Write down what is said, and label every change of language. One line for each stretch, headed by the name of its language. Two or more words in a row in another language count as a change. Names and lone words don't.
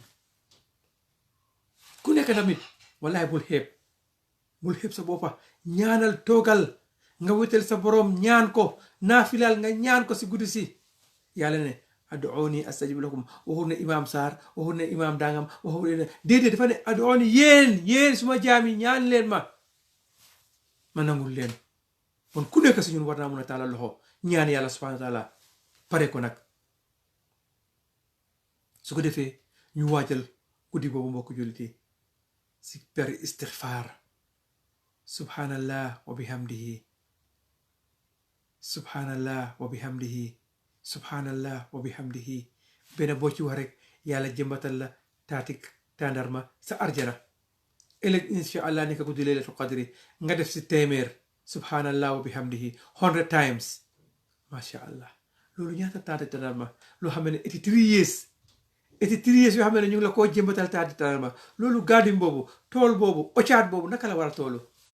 Wolof: ku nekk tamit wallahi bul xeeb sa boppa ñaanal toogal nga wétal sa borom ñaan ko naafilal nga ñaan ko si guddi si yàlla ne
Arabic: ادعوني أستجب لكم
Wolof: waxul ne imam Sarr waxul ne imam dangam waxul ne déedéet dafa ne ad'uuni yéen suma jaami ñaan leen ma nangul leen kon ku nekk si ñun war naa mun a taalal loxo ñaan yàlla
Arabic: سبحانه وتعالى
Wolof: pare ko nag su ko defee ñu waajal guddi boobu mbokk julliti si per istighfar
Arabic: سبحان الله وبحمده سبحان الله وبحمده سبحان الله و
Wolof: bihamdihi subhanallah wa bihamdihi benn boo ci wax rek yàlla jëmbatal la taatik tàndarma sa arjana ëllëg
Arabic: إن شاء الله
Wolof: nekk guddi
Arabic: ليلة القدر
Wolof: nga def si téeméer
Arabic: سبحان الله وبحمده
Wolof: 100 times
Arabic: ما شاء الله
Wolof: loolu ñaata taati tàndarma loo xam ne 83 years yoo xam ne ñu ngi la koo jëmbatal taati tàndarma loolu garden boobu tool boobu ocaat boobu naka la war a toolu